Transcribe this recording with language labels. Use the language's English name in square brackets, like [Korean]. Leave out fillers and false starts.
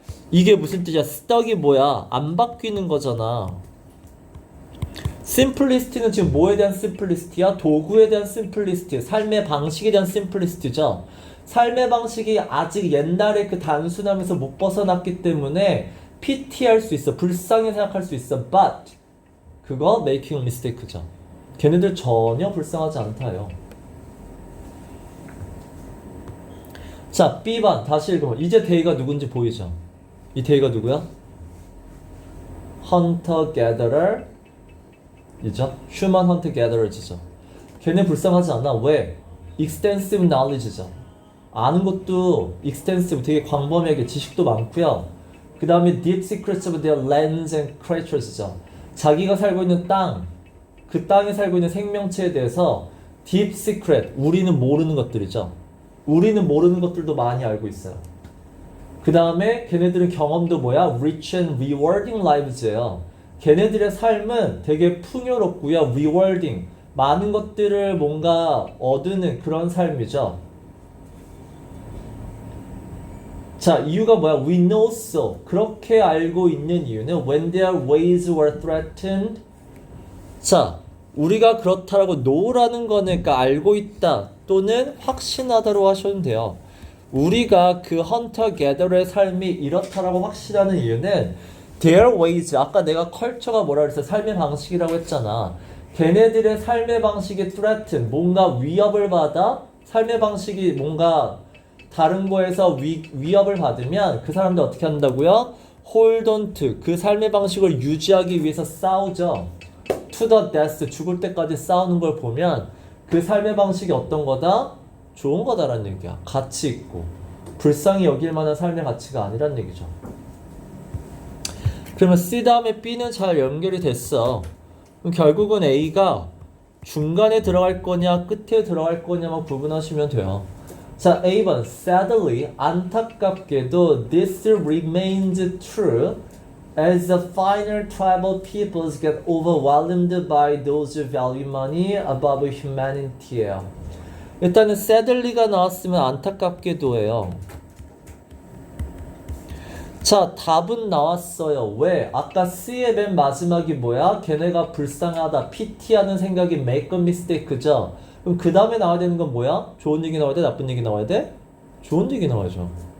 [Korean] 이게 무슨 뜻이야? stuck이 뭐야? 안 바뀌는 거잖아. simplicity는 지금 뭐에 대한 simplicity야? 도구에 대한 simplicity, 삶의 방식에 대한 simplicity죠. 삶의 방식이 아직 옛날에 그 단순함에서 못 벗어났기 때문에 piti할 수 있어. 불쌍히 생각할 수 있어. [English] But [Korean] 그거 [English] making a mistake죠. [Korean] 걔네들 전혀 불쌍하지 않다요. 자, B번 다시 읽어봐. 이제 데이가 누군지 보이죠? 이 데이가 누구야? Hunter Gatherer 이죠? Human Hunter Gatherers죠. 걔네 불쌍하지 않아. 왜? [English] Extensive knowledge죠. [Korean] 아는 것도 extensive, 되게 광범위하게 지식도 많고요. 그 다음에 [English] deep secrets of their lands and creatures죠. [Korean] 자기가 살고 있는 땅, 그 땅에 살고 있는 생명체에 대해서 [English] deep secret, [Korean] 우리는 모르는 것들이죠. 우리는 모르는 것들도 많이 알고 있어요. 그 다음에 걔네들은 경험도 뭐야? [English] Rich and rewarding lives예요. [Korean] 걔네들의 삶은 되게 풍요롭고요. Rewarding, 많은 것들을 뭔가 얻는 그런 삶이죠. 자, 이유가 뭐야? [English] We know so. [Korean] 그렇게 알고 있는 이유는 [English] when their ways were threatened. [Korean] 자, 우리가 그렇다라고 know라는 거는 그러니까 알고 있다 또는 확신하다로 하셔도 돼요. 우리가 그 헌터 게더의 삶이 이렇다라고 확신하는 이유는 their ways, 아까 내가 컬처가 뭐라 그랬어? 삶의 방식이라고 했잖아. 걔네들의 삶의 방식이 threaten, 뭔가 위협을 받아 삶의 방식이 뭔가 다른 거에서 위협을 받으면 그 사람들 어떻게 한다고요? [English] hold on to, [Korean] 그 삶의 방식을 유지하기 위해서 싸우죠. [English] to the death, [Korean] 죽을 때까지 싸우는 걸 보면 그 삶의 방식이 어떤 거다? 좋은 거다라는 얘기야. 가치 있고 불쌍히 여길 만한 삶의 가치가 아니란 얘기죠. 그러면 C 다음에 B는 잘 연결이 됐어. 그럼 결국은 A가 중간에 들어갈 거냐 끝에 들어갈 거냐만 구분하시면 돼요. [English] 자, A번 sadly, [Korean] 안타깝게도 [English] this remains true as the finer tribal peoples get overwhelmed by those who value money above humanity예요. [Korean] 일단은 sadly가 나왔으면 안타깝게도예요. 자, 답은 나왔어요. 왜? 아까 C의 맨 마지막이 뭐야? 걔네가 불쌍하다, piti하는 생각이 [English] make a mistake [Korean] 죠. 그럼 그 다음에 나와야 되는 건 뭐야? 좋은 얘기 나와야 돼? 나쁜 얘기 나와야 돼? 좋은 얘기 나와야죠.